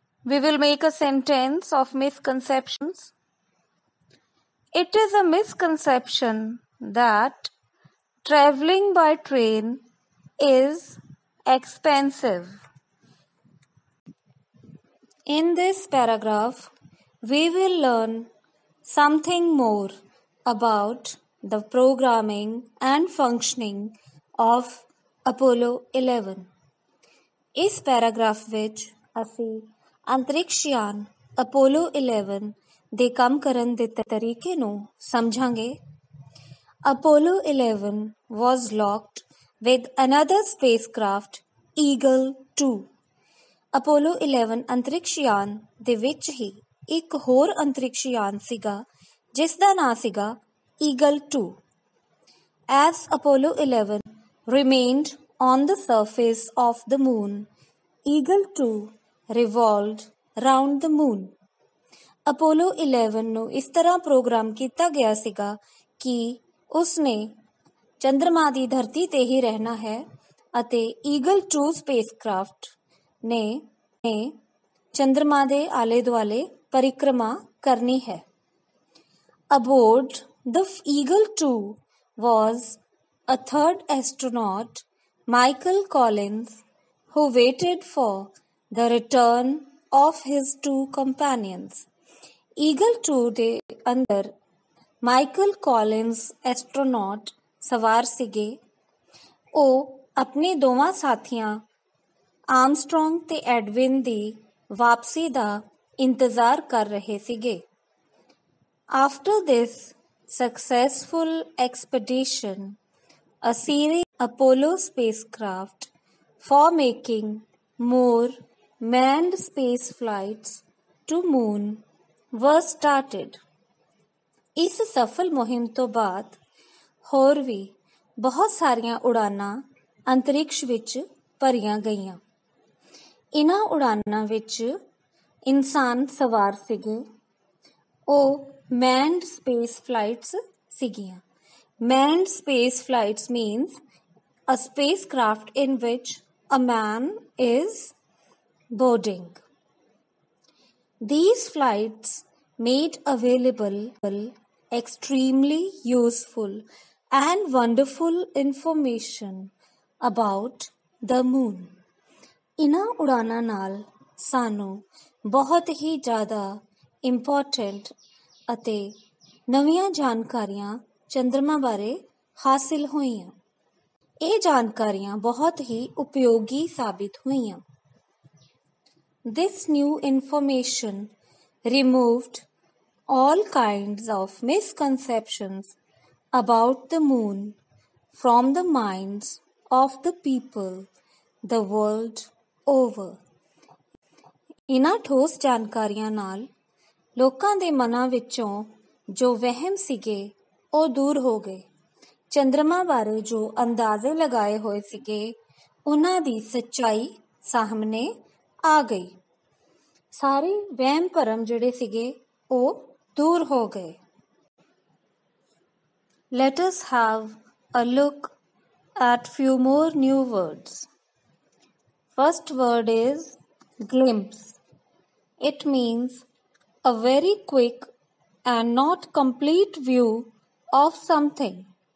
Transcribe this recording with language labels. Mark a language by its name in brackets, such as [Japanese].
[English] We will make a sentence of misconceptions. It is a misconception that traveling by train is expensive. In this paragraph, we will learn something more about the programming and functioning of Apollo 11. [Punjabi] ਇਸ paragraph ਵਿੱਚ ਅਸੀਂ ਅੰਤਰਿਕਸ਼ ਯਾਨ Apollo 11 ਦੇ ਕੰਮ ਕਰਨ ਦੇ ਤਰੀਕੇ ਨੂੰ ਸਮਝਾਂਗੇ। [English] Apollo 11 was locked with another spacecraft, Eagle 2. [Punjabi] Apollo 11 ਅੰਤਰਿਕਸ਼ ਯਾਨ ਦੇ ਵਿੱਚ ਹੀ ਇੱਕ ਹੋਰ ਅੰਤਰਿਕਸ਼ ਯਾਨ ਸੀਗਾ ਜਿਸ ਦਾ ਨਾਂ ਸੀਗਾ Eagle 2. [English] As Apollo 11 remained on the surface of the moon, Eagle 2 revolved round the moon. [Punjabi] Apollo 11 ਨੂੰ ਇਸ ਤਰ੍ਹਾਂ ਪ੍ਰੋਗਰਾਮ ਕੀਤਾ ਗਿਆ ਸੀਗਾ ਕਿ ਉਸਨੇ ਚੰਦਰਮਾ ਦੀ ਧਰਤੀ ਤੇ ਹੀ ਰਹਿਣਾ ਹੈ ਅਤੇ ਈਗਲ 2 ਸਪੇਸਕ੍ਰਾਫਟ ਨੇ ਚੰਦਰਮਾ ਦੇ ਆਲੇ ਦੁਆਲੇ ਪਰਿਕਰਮਾ ਕਰਨੀ ਹੈ। [English] Aboard the Eagle 2 was a third astronaut, Michael Collins, who waited for the return of his two companions. [Punjabi] Eagle 2 ਦੇ ਅੰਦਰ ਮਾਈਕਲ ਕਾਲਿੰਸ ਐਸਟਰੋਨੌਟ ਸਵਾਰ ਸੀਗੇ। ਉਹ ਆਪਣੇ ਦੋਵਾਂ ਸਾਥੀਆਂ ਆਰਮਸਟਰੋਂਗ ਤੇ ਐਡਵਿਨ ਦੀ ਵਾਪਸੀ ਦਾ ਇੰਤਜ਼ਾਰ ਕਰ ਰਹੇ ਸੀਗੇ। [English] After this successful expedition, a series of Apollo spacecraft for making more manned space flights to moon was started. [Punjabi] ਇਸ ਸਫਲ ਮੁਹਿੰਮ ਤੋਂ ਬਾਅਦ ਹੋਰ ਵੀ ਬਹੁਤ ਸਾਰੀਆਂ ਉਡਾਨਾਂ ਅੰਤਰਿਕਸ਼ ਵਿੱਚ ਭਰੀਆਂ ਗਈਆਂ। ਇਹਨਾਂ ਉਡਾਨਾਂ ਵਿੱਚ ਇਨਸਾਨ ਸਵਾਰ ਸੀਗੇ। ਉਹ [English] manned space flights [Punjabi] ਸੀਗੀਆਂ। [English] Manned space flights means a spacecraft in which a man is boarding. These flights made available extremely useful and wonderful information about the moon. [Punjabi] ਇਹਨਾਂ ਉਡਾਨਾਂ ਨਾਲ ਸਾਨੂੰ ਬਹੁਤ ਹੀ ਜ਼ਿਆਦਾ ਇੰਪੋਰਟੈਂਟ ਅਤੇ ਨਵੀਆਂ ਜਾਣਕਾਰੀਆਂ ਚੰਦਰਮਾ ਬਾਰੇ ਹਾਸਿਲ ਹੋਈਆਂ। ਇਹ ਜਾਣਕਾਰੀਆਂ ਬਹੁਤ ਹੀ ਉਪਯੋਗੀ ਸਾਬਿਤ ਹੋਈਆਂ। This new information removed all kinds of misconceptions about the moon from the minds of the people the world over. ਇਹਨਾਂ ਠੋਸ ਜਾਣਕਾਰੀਆਂ ਨਾਲ ਲੋਕਾਂ ਦੇ ਮਨਾਂ ਵਿੱਚੋਂ ਜੋ ਵਹਿਮ ਸੀਗੇ ਉਹ ਦੂਰ ਹੋ ਗਏ। ਚੰਦਰਮਾ ਬਾਰੇ ਜੋ ਅੰਦਾਜ਼ੇ ਲਗਾਏ ਹੋਏ ਸੀਗੇ ਉਹਨਾਂ ਦੀ ਸੱਚਾਈ ਸਾਹਮਣੇ ਆ ਗਈ। ਸਾਰੇ ਵਹਿਮ ਭਰਮ ਜਿਹੜੇ ਸੀਗੇ ਉਹ ਦੂਰ ਹੋ ਗਏ। [English] Let us have a look at few more new words. First word is glimpse. It means a very quick and not complete view of something.